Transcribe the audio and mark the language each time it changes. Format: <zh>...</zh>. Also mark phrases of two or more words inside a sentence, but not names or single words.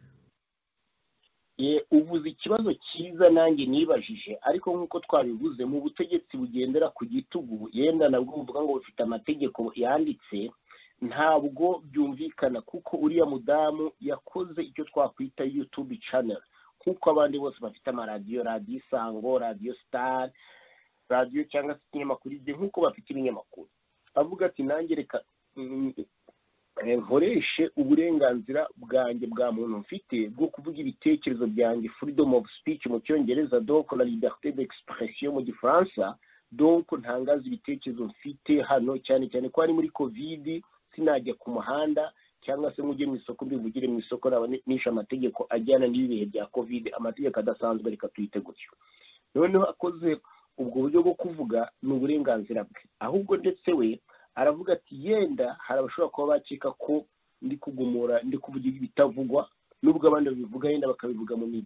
<rw>uvuze ikibazo cyiza nanjye nibajije, ariko nk'uko twabivuze mu butegetsi bugendera ku gitugu, yenda nabwo buvuga ngo bufite amategeko yanditse, ntabwo byumvikana, kuko uriya mudamu yakoze icyo twakwita YouTube channel, kuko abandi bose bafite amaradiyo, radiyo Isango, radiyo Star, radiyo cyangwa se ikinyamakuru igihe, nk'uko bafite ibinyamakuru. avuga ati nanjye reka nkoreshe uburenganzira bwanjye bwa muntu mfite bwo kuvuga ibitekerezo byanjye,</rw> <en>freedom of speech</en> <rw>mu cyongereza,</rw> <fr>donc la liberté d'expression</fr> <rw>mu gifaransa. donc ntangaza ibitekerezo mfite hano, cyane cyane ko ari muri covid, sinajya ku muhanda cyangwa se mujye mu isoko mbivugire mu isoko, nisha amategeko ajyana n'ibihe bya covid, amategeko adasanzwe, reka tuyite gutyo. noneho akoze ubwo buryo bwo kuvuga ni uburenganzira bwe, ahubwo ndetse we aravuga ati yenda hari abashobora kuba bakeka ko ndi kugumura, ndi kuvuga ibitavugwa, nubwo abandi babivuga yenda bakabivuga mu migani.</rw>